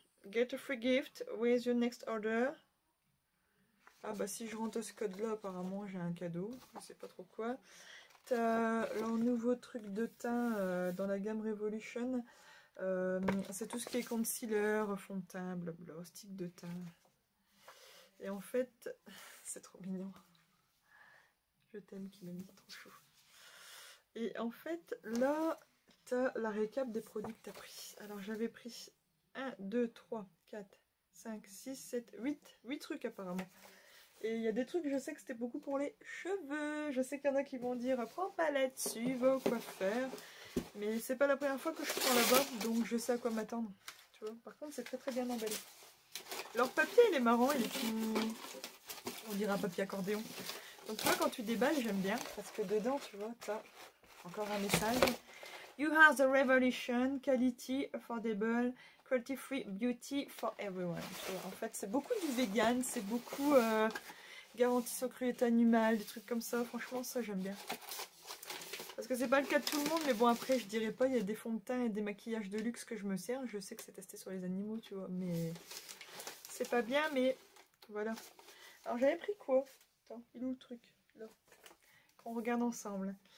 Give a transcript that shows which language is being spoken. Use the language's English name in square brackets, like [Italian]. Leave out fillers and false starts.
[English] Get a free gift with your next order. [French] Ah bah si je rentre ce code-là, apparemment, j'ai un cadeau. Je sais pas trop quoi. T'as leur nouveau truc de teint dans la gamme Revolution. C'est tout ce qui est concealer, fond de teint, blabla, stick de teint. Et en fait, c'est trop mignon. Je t'aime qui m'a mis trop chou. Et en fait, là, t'as la récap des produits que t'as pris. Alors j'avais pris 1, 2, 3, 4, 5, 6, 7, 8 trucs apparemment. Et il y a des trucs, je sais que c'était beaucoup pour les cheveux. Je sais qu'il y en a qui vont dire, prends pas là-dessus, va au coiffeur. Mais c'est pas la première fois que je prends là-bas, donc je sais à quoi m'attendre. Tu vois, par contre, c'est très très bien emballé. Leur papier, il est marrant, il est tout... on dirait un papier accordéon. Donc tu vois, quand tu déballes, j'aime bien, parce que dedans, tu vois, t'as encore un message. [English] You have the revolution, quality, affordable, cruelty-free beauty for everyone. [French] Tu vois, en fait, c'est beaucoup du vegan, c'est beaucoup garantie sur cruauté animale, des trucs comme ça. Franchement, ça, j'aime bien. Parce que c'est pas le cas de tout le monde, mais bon, après, je dirais pas, il y a des fonds de teint et des maquillages de luxe que je me sers. Je sais que c'est testé sur les animaux, tu vois, mais c'est pas bien, mais voilà. Alors, j'avais pris quoi? Attends, il est où le truc? Là. Qu'on regarde ensemble.